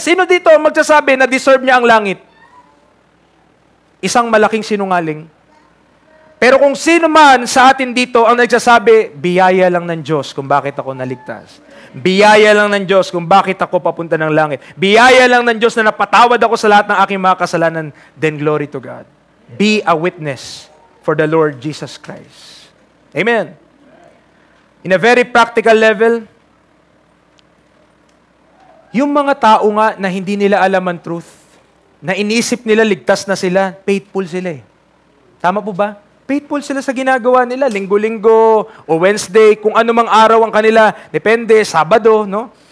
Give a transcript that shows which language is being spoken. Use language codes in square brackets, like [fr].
[tl] Sino dito magsasabi na deserve niya ang langit? Isang malaking sinungaling. Pero kung sino man sa atin dito ang nagsasabi, biyaya lang ng Diyos kung bakit ako naligtas. Biyaya lang ng Diyos kung bakit ako papunta ng langit. Biyaya lang ng Diyos na napatawad ako sa lahat ng aking mga kasalanan. [en] Then glory to God. Be a witness for the Lord Jesus Christ. Amen. In a very practical level, [tl] yung mga tao nga na hindi nila alam ang truth, na inisip nila ligtas na sila, faithful sila eh. Tama po ba? Faithful sila sa ginagawa nila, linggo-linggo o Wednesday, kung ano mang araw ang kanila, depende, Sabado, no?